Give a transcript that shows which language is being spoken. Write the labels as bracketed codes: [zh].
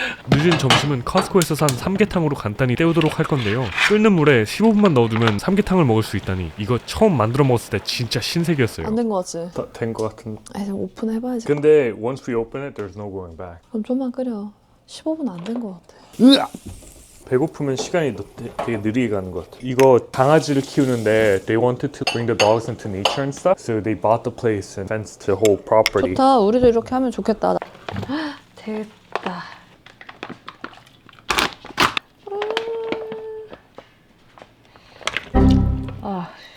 [ko] 늦은 점심은 커스코에서 산 삼계탕으로 간단히 때우도록 할 건데요. 끓는 물에 15분만 넣어두면 삼계탕을 먹을 수 있다니 이거 처음 만들어 먹었을 때 진짜 신세계였어요. 안 된 거 같지? 된 거 같은. 아니 오픈해봐야지. 근데 [en] once we open it, there's no going back. [ko] 그럼 좀만 끓여. 15분 안 된 거 같아. 배고프면 시간이 되게 느리게 가는 것 같아. 이거 강아지를 키우는데 [en] they wanted to bring the dogs into nature and stuff, so they bought the place and fenced the whole property. [ko] 좋다. 우리도 이렇게 하면 좋겠다. 됐다. 아.